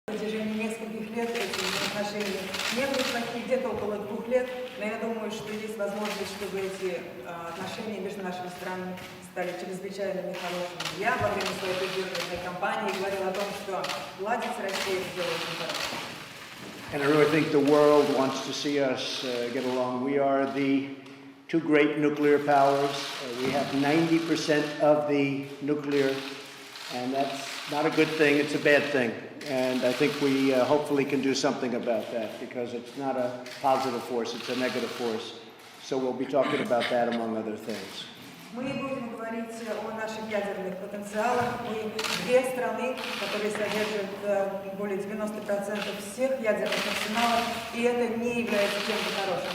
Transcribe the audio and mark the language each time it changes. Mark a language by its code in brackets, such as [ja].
[ru] протяжении нескольких лет эти отношения не были плохие, где-то около 2 лет, но я думаю, что есть возможность, чтобы эти отношения между нашими странами стали чрезвычайно нехорошими. Я во время своей предвыборной кампании говорила о том, что ладить с Россией сделать очень хорошо. [en] And I really think the world wants to see us get along. We are the two great nuclear powers. We have 90% of the nuclear, and that's not a good thing, it's a bad thing. And I think we hopefully can do something about that, because it's not a positive force, it's a negative force. So we'll be talking about that, among other things. [ru] Мы будем говорить о наших ядерных потенциалах. Мы две страны, которые содержат более 90% всех ядерных арсеналов, и это не является чем-то хорошим.